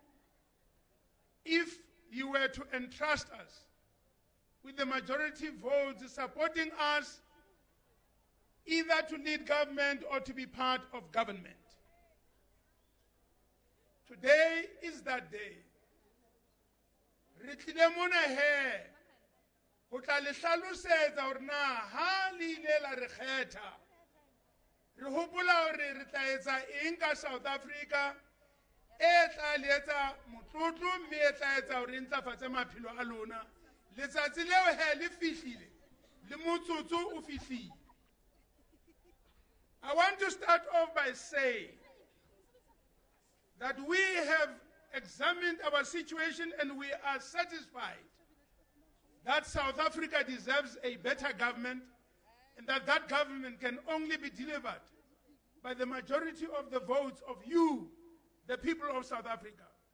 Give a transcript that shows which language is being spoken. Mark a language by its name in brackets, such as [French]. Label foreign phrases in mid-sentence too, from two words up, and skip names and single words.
[English] if you were to entrust us with the majority votes supporting us either to lead government or to be part of government. Today is that day. [Southern Sotho] Re tlile mona he ho tla le hlalosetsa hore na ha le ile la re kgetha re hopola hore re tla etsa eng ka South Africa e tla le etsa motlotlo mme e tla etsa hore ntlafatse maphelo a lona letsatsi leo he le fihlile le motsotso o fihlile [English] I want to start off by saying that we have examined our situation and we are satisfied that South Africa deserves a better government and that that government can only be delivered by the majority of the votes of you, the people of South Africa.